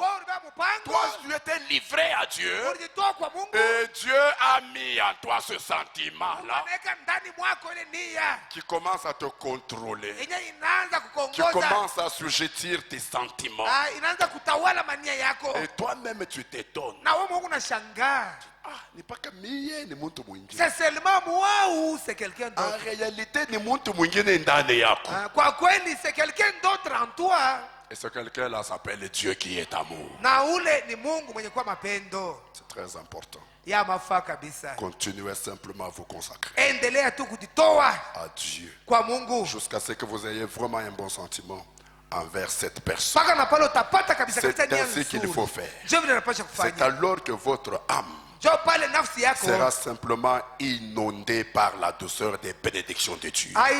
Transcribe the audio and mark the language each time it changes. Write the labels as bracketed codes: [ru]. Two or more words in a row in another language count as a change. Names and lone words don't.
[fr] Toi, tu étais livré à Dieu. Et Dieu a mis en toi ce sentiment-là qui commence à te contrôler. Qui commence à assujettir tes sentiments. Et toi-même, tu t'étonnes. C'est seulement moi ou c'est quelqu'un d'autre? En réalité, [sw] ni mtu mwingine ndani yako. Kwa kweli [fr] c'est quelqu'un d'autre en toi. Et ce quelqu'un-là s'appelle Dieu qui est amour. [sw] Na ule ni Mungu mwenye kwa mapendo. [fr] C'est très important. [sw] Ya mafaa kabisa. [fr] Continuez simplement à vous consacrer. [sw] Endelea tu kujitoa [fr] à Dieu. [sw] Kwa Mungu. [fr] Jusqu'à ce que vous ayez vraiment un bon sentiment envers cette personne. C'est ainsi qu'il faut faire. C'est alors que votre âme sera simplement inondée par la douceur des bénédictions de Dieu.